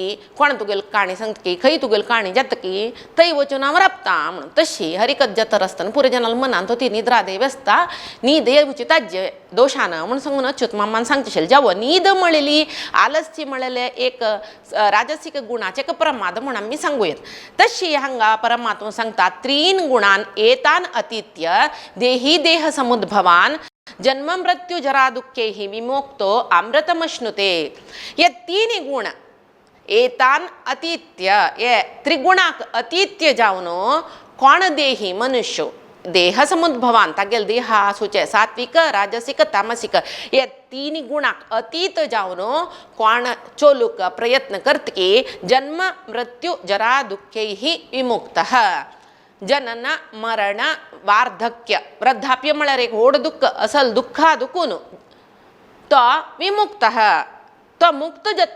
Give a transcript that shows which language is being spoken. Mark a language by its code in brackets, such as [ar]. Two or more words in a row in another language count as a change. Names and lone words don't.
[kok] कोण तुगेली काणी सांगता की खंय तुगेली काणी जाता की थंय वचून हांव राबता म्हणून तशी हरिकथ जातर आसतना पुरे जनाल मनांत ती निद्रा देव आसता न्हीद येवची ताजे दोशान म्हणून सांगून अच्युत मामान सांगता आशिल्लें जेवा न्हीद म्हळेली आलस्य म्हळेलें एक राजसीक गुणाचें एक प्रमाद म्हूण आमी सांगूयात तशी हांगा परमात्मा सांगता त्रीन [sa] गुणान एतान अतीत्य देही देह समुद्भवान जन्म मृत्यू जरा दुःखेहि विमोक्तो अमृतमश्नुते [kok] हे तीन गुण [sa] एतान अतीत्य [kok] हे त्रिगुणाक अतीत्य जावन कोण देही मनुष्य देह समुद्भवान तागेल देह आसूचे सात्विक राजसिक तामसिक हे तीन गुणाक अतीत जावन कोण चोलूक प्रयत्न करता की [sa] जन्म मृत्यू जरा दुःखैहि विमुक्तः [kok] जनन मरण वार्धक्य वृद्धाप्य म्हळ्यार एक व्हड दुःख असल दुःखा दुखून तो विमुक्त तो मुक्त जाता